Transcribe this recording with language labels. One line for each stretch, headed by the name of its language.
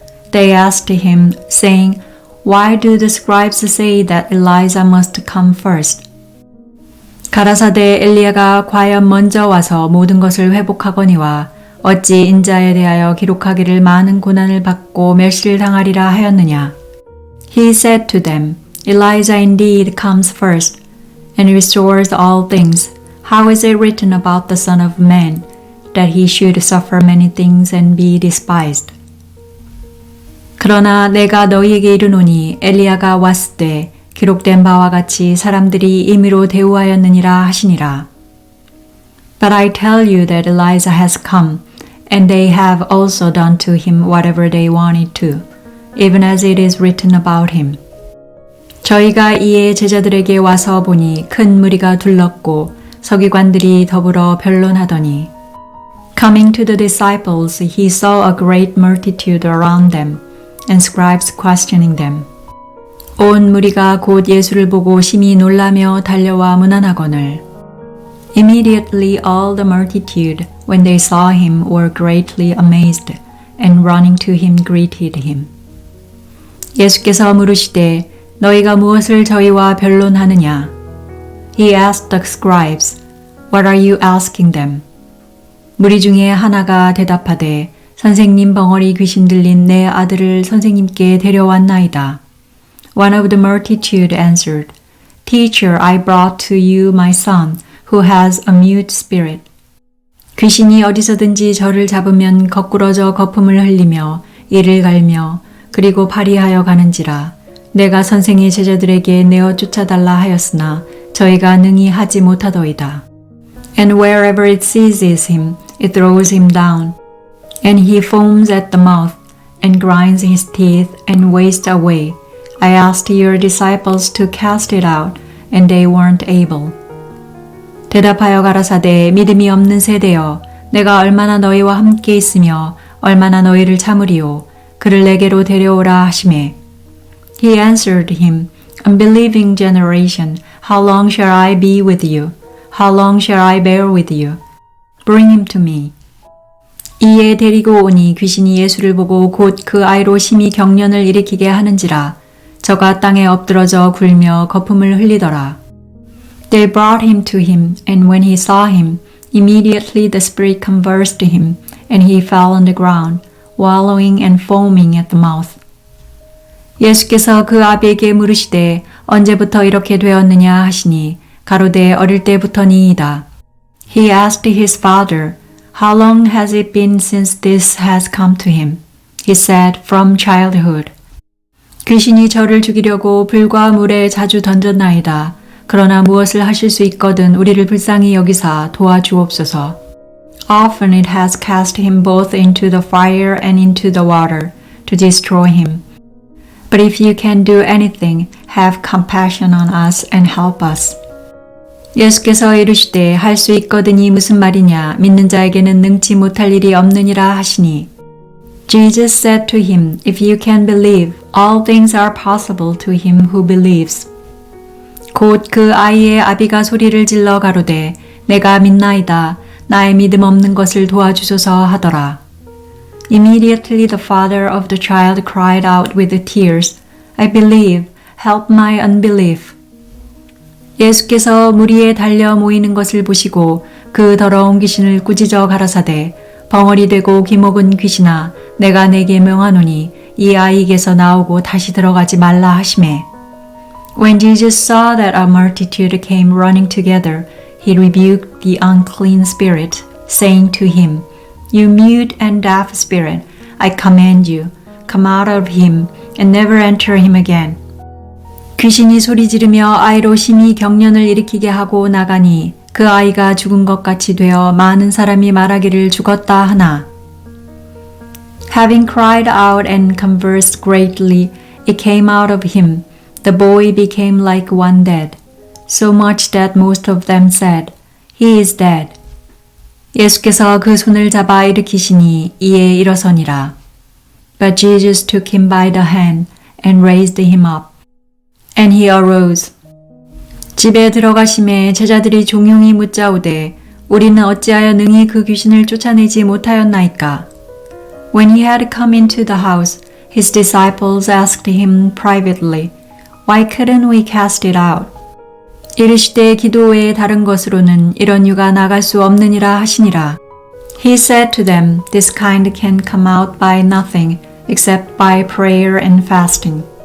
English: They asked him, saying, Why do the scribes say that Elijah must come first?
Korean: 가라사대 엘리야가 과연 먼저 와서 모든 것을 회복하거니와 어찌 인자에 대하여 기록하기를 많은 고난을 받고 멸시를 당하리라 하였느냐?
English: He said to them, Elijah indeed comes first, and restores all things. How is it written about the Son of Man, that he should suffer many things and be despised?
Korean: 그러나 내가 너희에게 이르노니 엘리야가 왔을 때 기록된 바와 같이 사람들이 임의로 대우하였느니라 하시니라.
English: But I tell you that Elijah has come, and they have also done to him whatever they wanted to, even as it is written about him.
Korean: 저희가 이에 제자들에게 와서 보니 큰 무리가 둘렀고 서기관들이 더불어 변론하더니
English: Coming to the disciples, he saw a great multitude around them, and scribes questioning them.
Korean: 온 무리가 곧 예수를 보고 심히 놀라며 달려와 문안하거늘
English: Immediately all the multitude, when they saw him, were greatly amazed, and running to him greeted him.
Korean: 예수께서 물으시되 너희가 무엇을 저희와 변론하느냐?
English: He asked the scribes, What are you asking them?
Korean: 무리 중에 하나가 대답하되 선생님 벙어리 귀신 들린 내 아들을 선생님께 데려왔나이다.
English: One of the multitude answered, Teacher, I brought to you my son, who has a mute spirit.
Korean: 귀신이 어디서든지 저를 잡으면 거꾸러져 거품을 흘리며 이를 갈며 그리고 파리하여 가는지라. 내가 선생의 제자들에게 내어 쫓아달라 하였으나 저희가 능히 하지 못하더이다.
English: And wherever it seizes him, it throws him down. And he foams at the mouth, and grinds his teeth, and wastes away. I asked your disciples to cast it out, and they weren't able.
Korean: 대답하여 가라사대 믿음이 없는 세대여, 내가 얼마나 너희와 함께 있으며 얼마나 너희를 참으리요. 그를 내게로 데려오라 하시매.
English: He answered him, Unbelieving generation, how long shall I be with you? How long shall I bear with you? Bring him to me.
Korean: 이에 데리고 오니 귀신이 예수를 보고 곧 그 아이로 심히 경련을 일으키게 하는지라. 저가 땅에 엎드러져 굴며 거품을 흘리더라.
English: They brought him to him, and when he saw him, immediately the spirit convulsed him, and he fell on the ground, wallowing and foaming at the mouth.
Korean: 예수께서 그 아비에게 물으시되 언제부터 이렇게 되었느냐 하시니 가로되 어릴 때부터니이다.
English: He asked his father, How long has it been since this has come to him? He said, From childhood.
Korean: 귀신이 저를 죽이려고 불과 물에 자주 던졌나이다. 그러나 무엇을 하실 수 있거든 우리를 불쌍히 여기사 도와주옵소서.
English: Often it has cast him both into the fire and into the water to destroy him. But if you can do anything, have compassion on us and help us.
Korean: 예수께서 이르시되 할 수 있거든이 무슨 말이냐 믿는 자에게는 능치 못할 일이 없느니라 하시니.
English: Jesus said to him, If you can believe, all things are possible to him who believes.
Korean: 곧 그 아이의 아비가 소리를 질러 가로되 내가 믿나이다. 나의 믿음 없는 것을 도와주소서 하더라.
English: Immediately the father of the child cried out with tears, I believe, help my unbelief.
Korean: 예수께서 무리에 달려 모이는 것을 보시고 그 더러운 귀신을 꾸짖어 가라사대 벙어리 되고 기목은 귀신아 내가 내게 명하노니 이 아이에게서 나오고 다시 들어가지 말라 하시매.
English: When Jesus saw that a multitude came running together, he rebuked the unclean spirit, saying to him, You mute and deaf spirit, I command you, come out of him and never enter him again.
Korean: 귀신이 소리 지르며 아이로 심히 경련을 일으키게 하고 나가니 그 아이가 죽은 것 같이 되어 많은 사람이 말하기를 죽었다 하나.
English: Having cried out and conversed greatly, it came out of him. The boy became like one dead, so much that most of them said, He is dead.
Korean: 예수께서 그 손을 잡아 일으키시니 이에 일어서니라.
English: But Jesus took him by the hand and raised him up. And he arose.
Korean: 집에 들어가심에 제자들이 종용이 묻자오되 우리는 어찌하여 능히 그 귀신을 쫓아내지 못하였나이까?
English: When he had come into the house, his disciples asked him privately, Why couldn't we cast it out?
Korean: 이르시되 기도 외에 다른 것으로는 이런 유가 나갈 수 없느니라 하시니라.
English: He said to them, This kind can come out by nothing except by prayer and fasting.